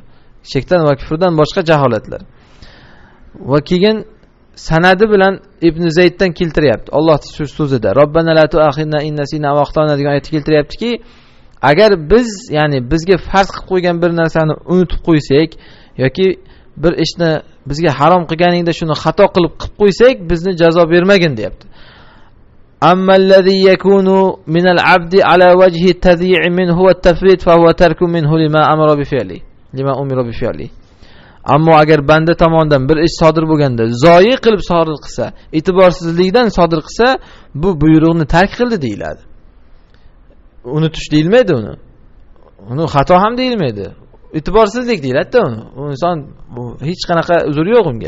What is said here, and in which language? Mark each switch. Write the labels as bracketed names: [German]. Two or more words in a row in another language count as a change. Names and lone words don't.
[Uzbek] Shirkdan va kufrdan boshqa jaholatlar. Va keyin sanadi bilan Ibn Zayddan keltiryapti. Alloh shu so'zida [Arabic] ربنا لا تؤاخذنا إن نسينا وأخطأنا [Uzbek] degan oyatni keltiryaptiki, agar biz, ya'ni bizga farz qilib qo'ygan bir narsani unutib qo'ysak yoki bir ishni bizga harom qilganingda shuni xato qilib qo'ysak, bizni jazo bermagin deyapti. [Arabic] أما الذي يكون من العبد على وجه التضييع منه والتفريط فهو ترك منه لما أمر بفعله. لما أمر بفعله. [Uzbek] Ammo agar banda tomonidan bir ish sodir bo'lganda, zoyi qilib sodir qilsa, e'tiborsizlikdan sodir qilsa, bu buyruqni tark qildi deyiladi. Unutish deyilmaydi uni. Uni xato ham deyilmaydi. E'tiborsizlik deyiladi-da uni. U inson hech qanaqa uzr yo'q unga.